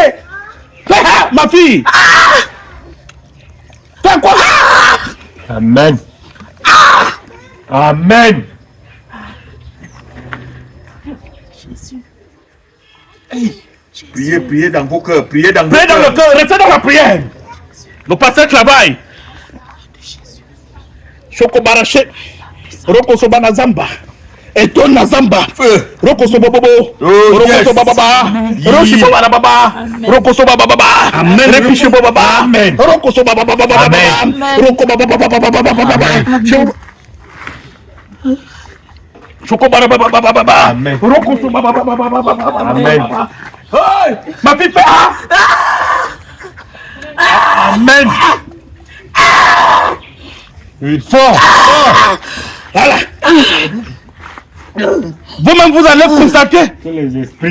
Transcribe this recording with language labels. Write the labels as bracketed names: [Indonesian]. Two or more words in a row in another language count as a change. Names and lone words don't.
[French] Fais ma fille. Fais quoi? Amen. Amen. Jésus. Priez dans vos cœurs, priez dans vos Priez dans le cœurs. cœur, restez dans la prière. Le pasteur travaille. Choko baraché. Roko soba na zamba. Eton na zamba. Roko soba bobo. Roko soba baba. Roshi soba na baba. Roko soba baba. Amen. Repiche baba. Amen. Roko soba baba baba. Amen. Roko baba baba baba. Choko bara baba baba. Amen. Roko soba baba baba. Amen. Hey, ma fille fait Amen. Oui, fort. Voilà. Vous-même, vous allez constater Que les esprits